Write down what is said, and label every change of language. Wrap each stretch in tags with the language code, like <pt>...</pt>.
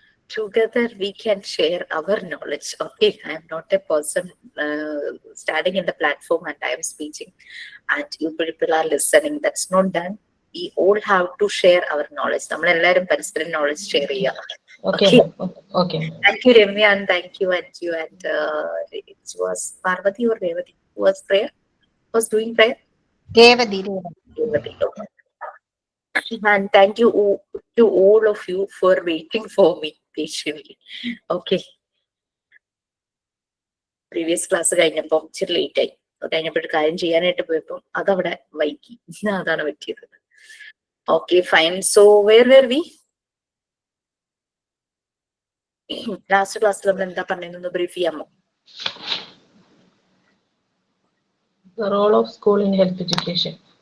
<en>Together we can share our knowledge. Okay, I am not a person standing in the platform and I am speaking, and you people are listening. That's not done. We all have to share our knowledge.</en> <ml>നമ്മളെല്ലാവരും പരസ്പരം knowledge share ചെയ്യുക.</ml> <en>Okay, Okay. ma'am. Okay, ma'am. Thank you, Ramya, and thank you, and you, and it was Parvati or Revati who was prayer, was doing prayer.</en> <ml>Revathi Revathi.</ml> <en>Revati. Okay. And thank you to all of you for waiting for me patiently. Okay.</en> <ml>Previous class കഴിഞ്ഞപ്പോൾ ഇച്ചിരി late ആയി. കഴിഞ്ഞപ്പോൾ ഒരു കാര്യം ചെയ്യാനായിട്ട് പോയപ്പോൾ അതവിടെ വൈകി. അതാണ് പറ്റിയത്. Okay fine.</ml> <en>so where where we</en> <ml>last ക്ലാസ്സിൽ നമ്മൾ എന്താ പറഞ്ഞതെന്ന് ബ്രീഫ് ചെയ്യാമോ?</ml> <en>The role of school in health education.</en>